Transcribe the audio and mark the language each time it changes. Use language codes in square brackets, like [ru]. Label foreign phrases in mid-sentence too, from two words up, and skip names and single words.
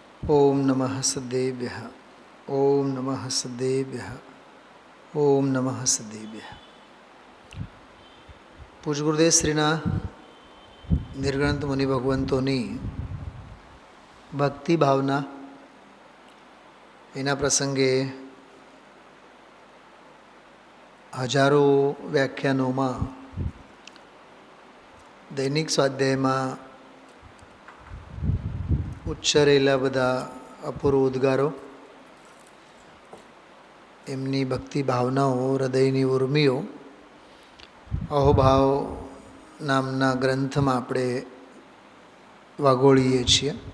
[sa] ओम नमः सदेभ्यः। ओम नमः सदेभ्यः। ओम नमः सदेभ्यः। [gu] પૂજ ગુરુદેવ શ્રીના નિર્ગ્રંથ મુનિ ભગવંતોની ભક્તિ ભાવના એના પ્રસંગે હજારો વ્યાખ્યાનોમાં દૈનિક સ્વાધ્યાયમાં ઉચ્ચારેલા બધા અપૂર્વ ઉદ્ગારો, એમની ભક્તિ ભાવનાઓ, હૃદયની ઉર્મિઓ અહોભાવ નામના ગ્રંથમાં આપણે વાગોળીએ છીએ.